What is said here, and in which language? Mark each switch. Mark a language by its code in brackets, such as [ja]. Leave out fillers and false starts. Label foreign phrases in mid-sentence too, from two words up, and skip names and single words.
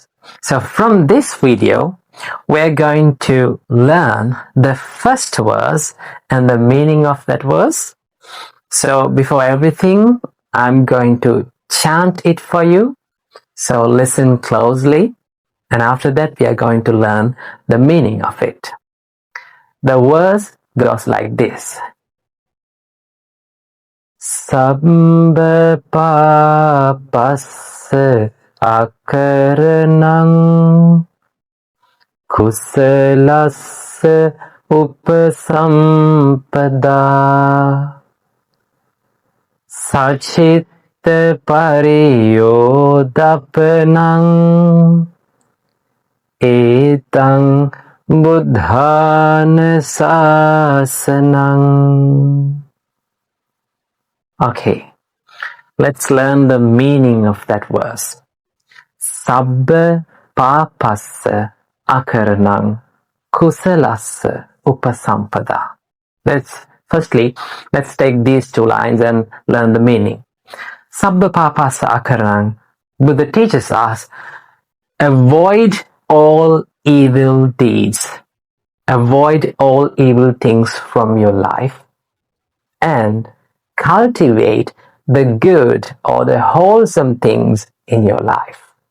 [en] So from this video, we're going to learn the first verse and the meaning of that verse. So before everything, I'm going to chant it for you. So listen closely. And after that, we are going to learn the meaning of it. The verse goes like this. [pi] Sabba papassa akaranang kusalassa upasampada Sachitta pariyodapanang etang buddhana sasanang. [en] Okay, let's learn the meaning of that verse. [pi] Sabba papassa akaranang kusalassa upasampada. [en] Let's take these two lines and learn the meaning. [pi] Sabba papassa akaranang. [en] Buddha teaches us, avoid all evil deeds. Avoid all evil things from your life and cultivate the good or the wholesome things in your life.